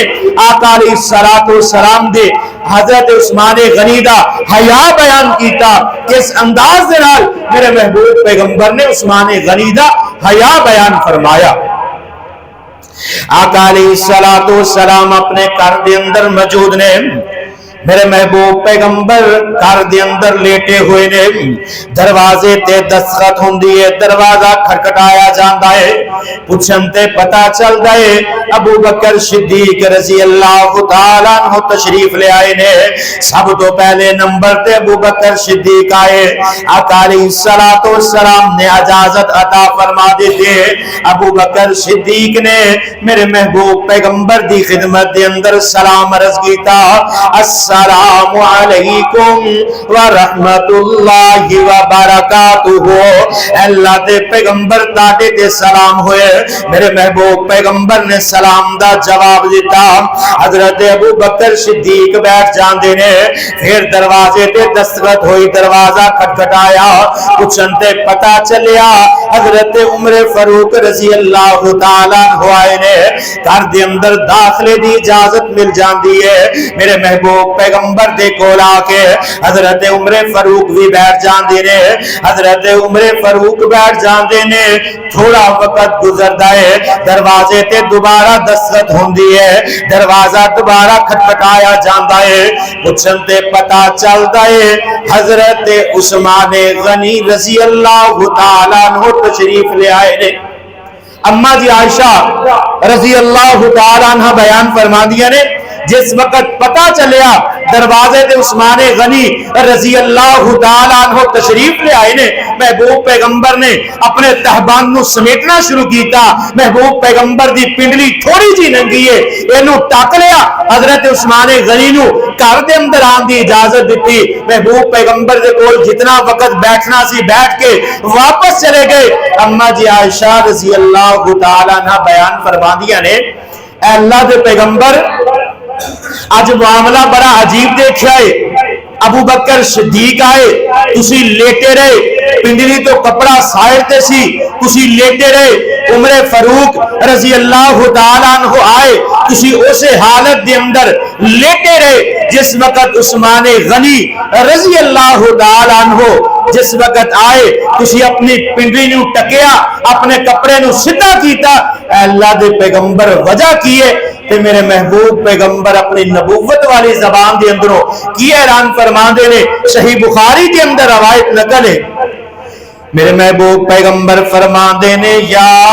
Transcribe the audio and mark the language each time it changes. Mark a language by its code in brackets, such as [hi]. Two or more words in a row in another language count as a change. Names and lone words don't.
[pa] آقا [ar] علیہ السلام [pa] دے حضرت عثمان غنی دا حیا بیان کیتا، کس انداز دے نال میرے محبوب پیغمبر نے عثمان غنی دا حیا بیان فرمایا۔ آقا [ar] علیہ السلام [pa] اپنے گھر دے اندر موجود نے، میرے محبوب پیغمبر گھر دے اندر لیٹے ہوئے نے، دروازے تے دستخط ہوندی ہے، دروازہ کھٹکھٹایا جاندا ہے، پوچھن تے پتہ چلدا ہے ابو بکر صدیق [ar] رضی اللہ تعالیٰ عنہ [pa] تشریف لے آئے نے۔ سب تو پہلے نمبر تے ابو بکر صدیق آئے، آقا [ar] علیہ السلام [pa] نے اجازت عطا فرما دیتے، ابو بکر صدیق نے میرے محبوب پیغمبر دی خدمت دے اندر سلام عرض کیتا، [ar] السلام علیکم ورحمت اللہ وبرکاتہ۔ [pa] اللہ دے پیغمبر تاڑے دے سلام ہوئے، میرے محبوب پیغمبر نے سلام دا جواب دیتا، حضرت ابو بکر صدیق بیٹھ جاندے نے، پھر دروازے تے دستخط ہوئی، دروازہ کھٹکھٹایا، پوچھن تے پتہ چلیا حضرت عمر فاروق [ar] رضی اللہ تعالیٰ عنہ [pa] آئے نے، گھر دے اندر داخلے دی اجازت مل جاندی ہے، میرے محبوب پیغمبر دے کول آ کے حضرت عمر فاروق بھی بیٹھ جاندے نے، حضرت عمر فاروق بیٹھ جاندے نے، تھوڑا وقت گزردا ہے، دروازے تے دوبارہ دستخط ہوندی ہے، دروازہ دوبارہ کھٹکھٹایا جاندا ہے، پوچھن تے پتہ چلدا ہے حضرت عثمان غنی [ar] رضی اللہ تعالیٰ عنہ [pa] تشریف لے آئے نے۔ اما جی عائشہ [ar] رضی اللہ تعالیٰ عنہ [pa] بیان فرما دیا نے، جس وقت پتہ چلیا دروازے تے عثمان غنی [ar] رضی اللہ تعالیٰ عنہ [pa] تشریف لے آئے نے، محبوب پیغمبر نے اپنے تہبان نو سمیٹنا شروع کیتا، محبوب پیغمبر دی پنڈلی تھوڑی جی ننگی ہے، اینو ٹک لیا، حضرت عثمان غنی نو گھر دے اندر آن دی اجازت دیتی، محبوب پیغمبر دے کول جتنا وقت بیٹھنا سی بیٹھ کے واپس چلے گئے۔ اما جی عائشہ [ar] رضی اللہ تعالیٰ عنہ [pa] بیان فرما دیا نے، اے اللہ دے پیغمبر آج معاملہ بڑا عجیب دیکھا ہے، ابو بکر صدیق آئے، تسی لیٹے رہے، پنڈلی تو کپڑا سائر تے سی، تسی لیٹے رہے، عمر فاروق [ar] رضی اللہ تعالیٰ عنہ [pa] آئے، تسی اسے حالت دے اندر لیٹے رہے جس وقت عثمان غنی [ar] رضی اللہ تعالیٰ عنہ [pa] جس وقت آئے، تسی اپنی پنڈلی نو ٹکیا، اپنے کپڑے نو سدھا کیتا، اے اللہ دے پیغمبر وجہ کیے تے میرے محبوب پیغمبر اپنی نبوت والی زبان دے اندروں کی اعلان فرما دے نے، صحیح بخاری دے اندر روایت نقل ہے، میرے محبوب پیغمبر فرما دے نے، یا